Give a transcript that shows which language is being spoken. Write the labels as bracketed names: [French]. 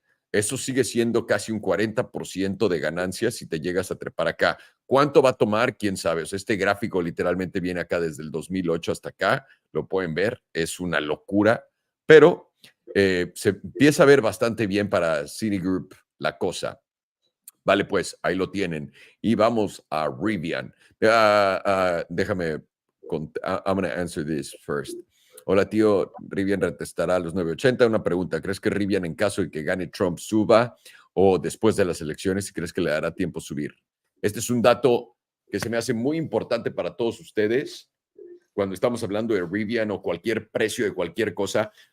[Spanish] Eso sigue siendo casi un 40% de ganancias si te llegas a trepar acá. ¿Cuánto va a tomar? ¿Quién sabe? O sea, este gráfico literalmente viene acá desde el 2008 hasta acá. Lo pueden ver. Es una locura. Pero se empieza a ver bastante bien para Citigroup la cosa. Vale, pues ahí lo tienen. Y vamos a Rivian. Déjame, [English] I'm going to answer this first. [Spanish] Hola, tío. Rivian retestará los 9.80. Una pregunta. ¿Crees que Rivian, en caso de que gane Trump, suba o después de las elecciones, y crees que le dará tiempo subir? Este es un dato que se me hace muy importante para todos ustedes cuando estamos hablando de Rivian o cualquier precio de cualquier cosa.